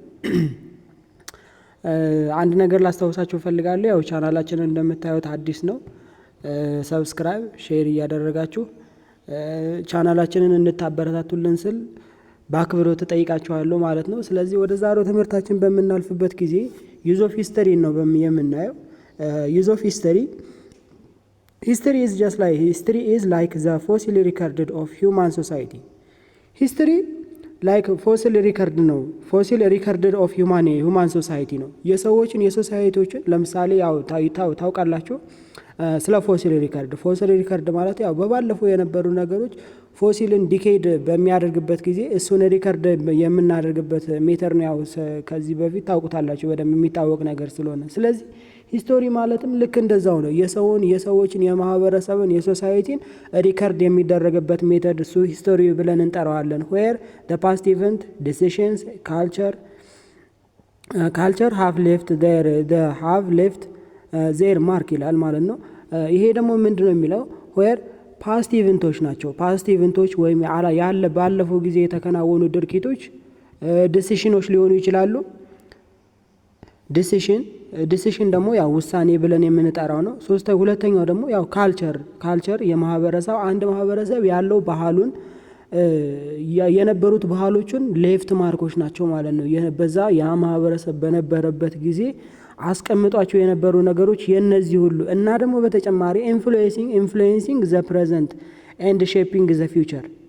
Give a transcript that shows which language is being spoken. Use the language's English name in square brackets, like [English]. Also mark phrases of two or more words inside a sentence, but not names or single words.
[Amharic] አንድ ነገር ላስታውሳችሁ ፈልጋለሁ። ያው ቻናላችንን እንደምታዩት አዲስ ነው። ሰብስክራይብ፣ ሼር እያደረጋችሁ ቻናላችንን እንድታበረታቱልን ስል በአክብሮት ተጠይቃችኋለሁ ማለት ነው። ስለዚህ ወደ ዛሬው ትምህርታችን በምናልፍበት ጊዜ [English] use of history [Amharic] ነው የምናየው። [English] use of history is like the fossil record of human society. history like fossil record [Amharic] ነው። [English] fossil record of human society [Amharic] ነው። የሰዎችን የሶሳይቲዎችን ለምሳሌ ያው ታውቃላችሁ ስለ [English] fossil record [Amharic] ማለት ያው በባለፈው የነበሩ ነገሮች ፎሲልን ዲኬድ በሚያደርግበት ጊዜ እሱን ሪከርድ የምናደርግበት ሜተር ነው። ያው ከዚህ በፊት ታውቁታላችሁ በደንብ የሚታወቅ ነገር ስለሆነ፣ ስለዚህ ሂስቶሪ ማለትም ልክ እንደዛው ነው። የሰዎችን የማህበረሰብን የሶሳይቲን ሪከርድ የሚደረግበት ሜተድ እሱ ሂስቶሪ ብለን እንጠራዋለን። [English] where the past event decisions culture have left their mark [Amharic] ይላል ማለት ነው። ይሄ ደግሞ ምንድነው የሚለው where [English] past events [Amharic] ናቸው። [English] past events [Amharic] ወይም ያለ ባለፈው ጊዜ የተከናወኑ ድርጊቶች ዲሲሽኖች ሊሆኑ ይችላሉ። ዲሲሽን ደግሞ ያው ውሳኔ ብለን የምንጠራው ነው። ሁለተኛው ደግሞ ያው ካልቸር የማህበረሰብ አንድ ማህበረሰብ ያለው ባህሉን የነበሩት ባህሎችን [English] left marks [Amharic] ናቸው ማለት ነው። በዛ ያ ማህበረሰብ በነበረበት ጊዜ አስቀምጧቸው የነበሩ ነገሮች የነዚህ ሁሉ እና ደግሞ በተጨማሪ [English] influencing the present and shaping the future